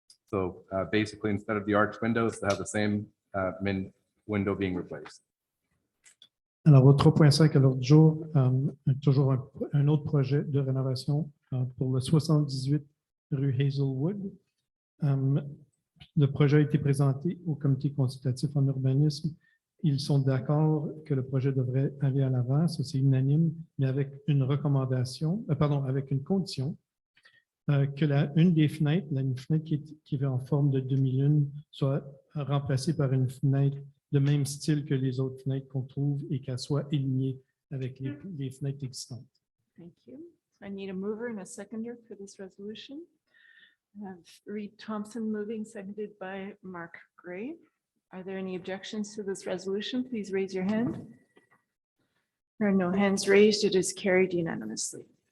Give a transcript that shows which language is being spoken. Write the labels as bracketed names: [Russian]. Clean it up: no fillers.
[English] So basically, instead of the arched windows, to have the same window being replaced. [French] Alors, au 3.5 à l'ordre du jour, toujours un autre projet de rénovation pour le 78 rue Hazelwood. Le projet a été présenté au comité consultatif en urbanisme. Ils sont d'accord que le projet devrait aller à l'avant, ça c'est unanime, mais avec une recommandation, avec une condition que une des fenêtres, une fenêtre qui est en forme de demi-lune, soit remplacée par une fenêtre de même style que les autres fenêtres qu'on trouve et qu'elle soit alignée avec les fenêtres existantes. [English] Thank you. I need a mover and a seconder for this resolution. I have Reed Thompson moving, seconded by Mark Gray. Are there any objections to this resolution? Please raise your hand. There are no hands raised. It is carried unanimously.